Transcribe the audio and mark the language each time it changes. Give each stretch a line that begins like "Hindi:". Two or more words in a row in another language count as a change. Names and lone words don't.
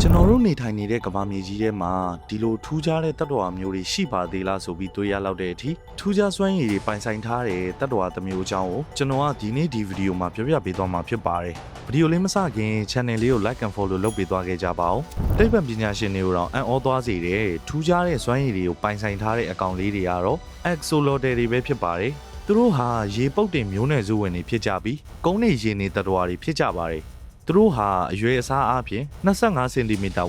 Burmese: ကျွန်တော်တို့နေထိုင်နေတဲ့ကမ္ဘာမြေကြီးထဲမှာဒီလိုထူးခြားတဲ့တတ္တဝါမျိုးတွေရှိပါသေးလားဆိုပြီးတွေးရလောက်တဲ့အထိထူးခြားစွမ်းရည်တွေပိုင်ဆိုင်ထားတဲ့တတ္တဝါတစ်မျိုးအကြောင်းကိုကျွန်တော်ကဒီနေ့ဒီဗီဒီယိုမှာပြောပြပေးသွားမှာဖြစ်ပါတယ်။ဗီဒီယိုလေးမစခင် channel လေးကို
English: like and follow
Burmese: လုပ်ပေးသွားခဲ့ကြပါဦး။သိပ္ပံပညာရှင်တွေကိုတော့အံ့ဩ သွားစေတဲ့ထူးခြားတဲ့စွမ်းရည်တွေကိုပိုင်ဆိုင်ထားတဲ့အကောင်လေးတွေကတော့ axolotl တွေပဲဖြစ်ပါတယ်။သူတို့ဟာရေပုတ်တင်မျိုးနွယ်စုဝင်တွေဖြစ်ကြပြီးကုန်းနေရေနေတတ္တဝါတွေဖြစ်ကြပါတယ်။သူတို့ဟာအရွယ်အစားအားဖြင့်25စင်တီမီတာဝ